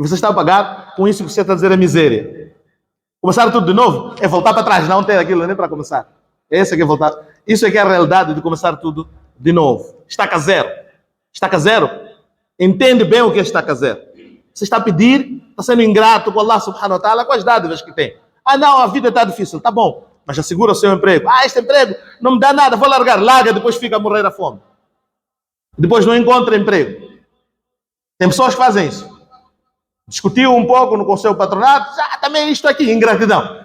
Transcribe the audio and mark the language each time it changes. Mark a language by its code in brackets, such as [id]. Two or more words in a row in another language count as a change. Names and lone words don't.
[pt] E você está a pagar, com isso que você está a dizer é miséria. Começar tudo de novo é voltar para trás, não ter aquilo nem para começar. Esse é que é voltar. Isso é que é a realidade de começar tudo de novo. Estaca zero. Estaca zero. Entende bem o que é estaca zero. Você está a pedir, está sendo ingrato com [ar] الله سبحانه وتعالى, [pt] com as dádivas que tem. Ah não, a vida está difícil, tá bom. Mas assegura o seu emprego. Ah, este emprego não me dá nada, vou largar. Larga, depois fica a morrer à fome. Depois não encontra emprego. Tem pessoas que fazem isso. Discutiu um pouco com o seu patronato. Ah, também isto aqui, ingratidão.